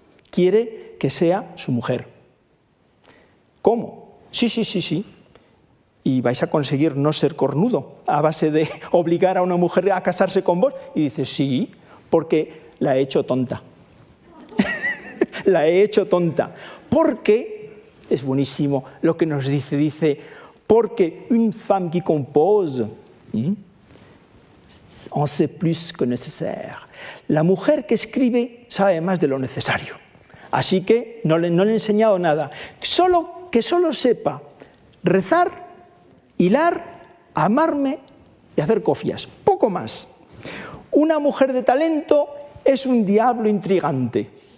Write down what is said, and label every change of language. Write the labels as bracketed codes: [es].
[es] Quiere que sea su mujer. ¿Cómo? Sí. Y vais a conseguir no ser cornudo a base de obligar a una mujer a casarse con vos. Y dice, sí, porque la he hecho tonta. La he hecho tonta. Porque, es buenísimo lo que nos dice, porque [fr] une femme qui compose en sait plus que nécessaire. [es] La mujer que escribe sabe más de lo necesario. Así que no le he enseñado nada. Que solo sepa rezar, hilar, amarme y hacer cofias. Poco más. Una mujer de talento es un diablo intrigante.